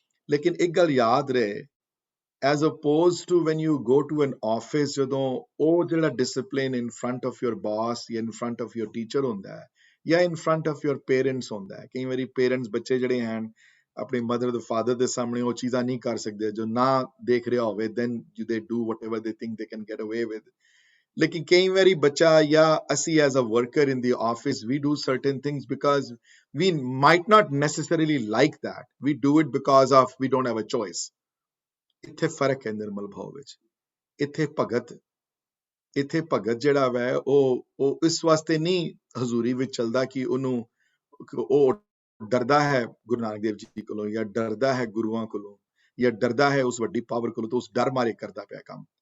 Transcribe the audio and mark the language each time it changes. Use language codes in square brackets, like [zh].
[pa] ਲੇਕਿਨ ਇੱਕ ਗੱਲ ਯਾਦ ਰਹੇ, [en] as opposed to when you go to an office, ਜਦੋਂ ਉਹ ਜਿਹੜਾ discipline in front of your boss ਜਾਂ in front of your teacher ਹੁੰਦਾ ਹੈ, ਜਾਂ in front of your parents ਹੁੰਦਾ ਹੈ। [pa] ਕਈ ਵਾਰੀ ਪੇਰੈਂਟਸ ਬੱਚੇ ਜਿਹੜੇ ਹਨ ਆਪਣੀ ਮਦਰ ਤੇ ਫਾਦਰ ਦੇ ਸਾਹਮਣੇ ਉਹ ਚੀਜ਼ਾਂ ਨਹੀਂ ਕਰ ਸਕਦੇ ਜੋ ਨਾ ਦੇਖ ਰਿਹਾ ਹੋਵੇ, [en] then they do whatever they think they can get away with. [pa] ਲੇਕਿਨ ਕਈ ਵਾਰੀ ਬੱਚਾ ਜਾਂ ਅਸੀਂ [en] As a worker in the office, we do certain things because we might not necessarily like that, we do it because of we don't have a choice. [pa] ਇੱਥੇ ਫਰਕ ਹੈ ਨਿਰਮਲ ਭਾਵ ਵਿੱਚ। ਇੱਥੇ ਭਗਤ ਜਿਹੜਾ ਵੈ ਉਹ ਇਸ ਵਾਸਤੇ ਨਹੀਂ ਹਜ਼ੂਰੀ ਵਿੱਚ ਚੱਲਦਾ ਕਿ ਉਹਨੂੰ ਉਹ ਡਰਦਾ ਹੈ ਗੁਰੂ ਨਾਨਕ ਦੇਵ ਜੀ ਕੋਲੋਂ, ਜਾਂ ਡਰਦਾ ਹੈ ਗੁਰੂਆਂ ਕੋਲੋਂ, ਜਾਂ ਡਰਦਾ ਹੈ ਉਸ ਵੱਡੀ ਪਾਵਰ ਕੋਲੋਂ, ਤਾਂ ਉਸ ਡਰ ਮਾਰੇ ਕਰਦਾ ਪਿਆ ਕੰਮ।